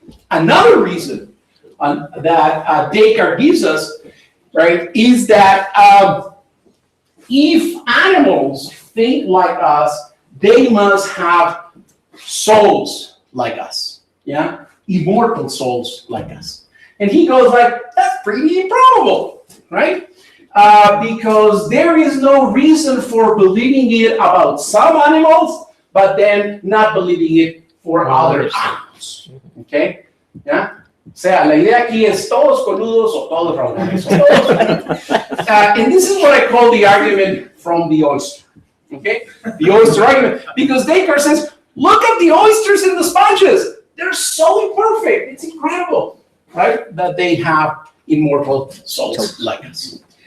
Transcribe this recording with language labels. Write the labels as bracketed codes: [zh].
[en] Another reason that Descartes gives us, right, is that if animals think like us, they must have souls like us, yeah, immortal souls like us. And he goes like, that's pretty improbable, right? Because there is no reason for believing it about some animals, but then not believing it for other animals, okay? [es] ¿Ya? O sea, la idea aquí es todos coludos o todos rabones. [en] And this is what I call the argument from the oyster. Okay? The oyster argument. Because Descartes says, look at the oysters and the sponges. They're so imperfect. It's incredible, right? That they have immortal souls like us.